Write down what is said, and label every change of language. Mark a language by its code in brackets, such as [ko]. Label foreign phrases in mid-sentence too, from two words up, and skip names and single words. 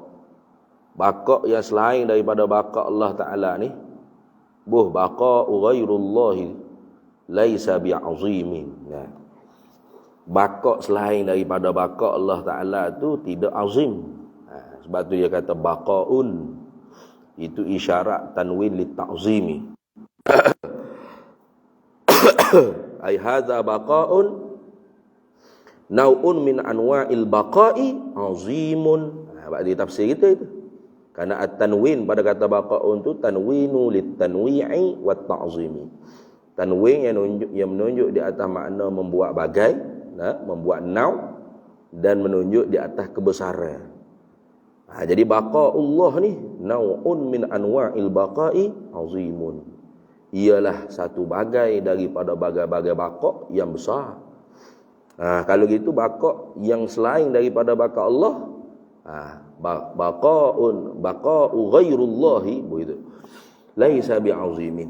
[ms] Baqa' yang selain daripada [ar] بقاء الله تعالى [ms] ni, [ar] بقاء غير الله ليس بعظيم. [ms] Baqa' selain daripada [ar] بقاء الله تعالى [ms] tu tidak azim. Sebab tu dia kata baqa'un. Itu isyarat [ar] تنوين للتعظيم. أي هذا بقاء نوع من أنواع البقاء عظيم. [ms] Bab dia tafsir kita itu. Karena at-tanwin pada kata baqa'un tu [ar] تنوين للتنويع والتعظيم. [ms] Tanwin yang menunjuk di atas makna membuat bagai, membuat nau, dan menunjuk di atas kebesaran. Jadi baqa'ullah ni [ar] نوع من أنواع البقاء عظيم. [ms] Ialah satu bagai daripada bagai-bagai baqa' yang besar. Kalau gitu baqa' yang selain daripada [ar] بقاء الله, بقاء غير الله, [ms] begitu, [ar] ليس بعظيم.